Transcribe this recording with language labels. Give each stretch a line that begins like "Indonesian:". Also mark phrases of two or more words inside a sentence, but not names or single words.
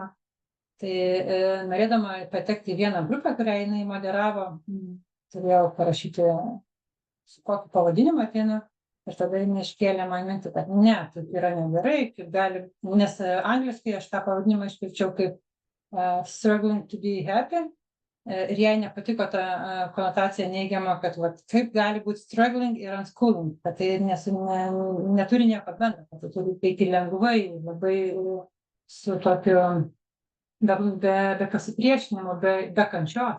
Lithuanian: Tai norėdama patekti į vieną grupę, kurią jinai moderavo, turėjau parašyti, su kokiu pavadinimu ateinu, ir tada jinai iškėlė man mintį, kad ne, tai yra negerai, kaip gali, nes angliškai aš tą pavadinimą iškirčiau kaip
English: struggling to be happy,
Lithuanian: ir jai nepatiko ta konotacija neigiama, kad kaip gali būti struggling ir unschooling, kad tai neturi nieko bendro, kad tai turi eiti lengvai, labai su tokiu be pasipriešinimo, be kančios.